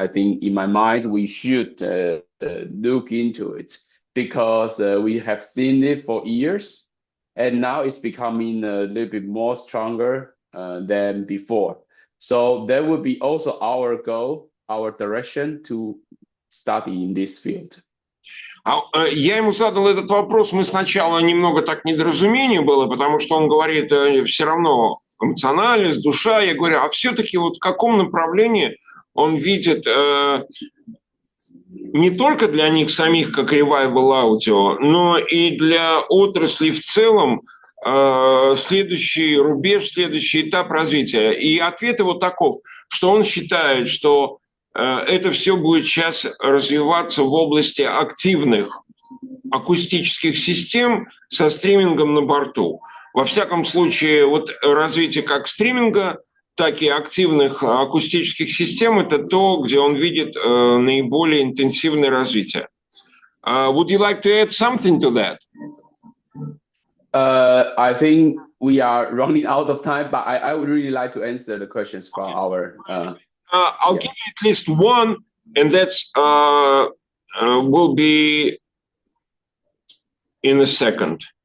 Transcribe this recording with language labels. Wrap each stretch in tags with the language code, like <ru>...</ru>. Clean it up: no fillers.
<en>I think in my mind we should look into it, because we have seen it for years. And now it's becoming a little bit more stronger than before. So that would be also our goal, our direction to study in this field.</en> <ru>Я ему задал этот вопрос, мы сначала немного так недоразумение было, потому что он говорит, все равно эмоциональность, душа. Я говорю, а все-таки вот в каком направлении он видит не только для них самих, как ревайвал аудио, но и для отрасли в целом следующий рубеж, следующий этап развития. И ответ его таков, что он считает, что это все будет сейчас развиваться в области активных акустических систем со стримингом на борту. Во всяком случае, вот развитие как стриминга, так и активных акустических систем – это то, где он видит наиболее интенсивное развитие.</ru> <en>Would you like to add something to that? I think we are running out of time, but I would really like to answer the questions from our... I'll give you at least one, and that's will be in a second.</en>